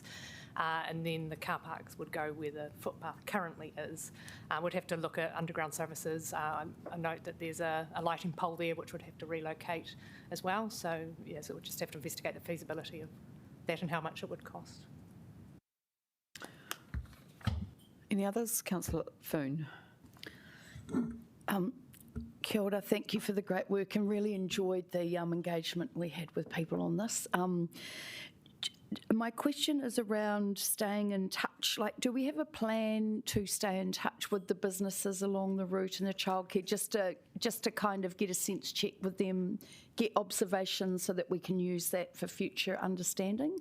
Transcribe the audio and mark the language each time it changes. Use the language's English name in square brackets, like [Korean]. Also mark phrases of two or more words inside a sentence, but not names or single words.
[English] And then the car parks would go where the footpath currently is. We'd have to look at underground services. I note that there's a lighting pole there which would have to relocate as well. So we'd just have to investigate the feasibility of that and how much it would cost. Any others? Councillor Foon. [Māori] Kia ora, [English] thank you for the great work and really enjoyed the engagement we had with people on this. My question is around staying in touch. Do we have a plan to stay in touch with the businesses along the route and the childcare, just to kind of get a sense check with them, get observations so that we can use that for future understanding?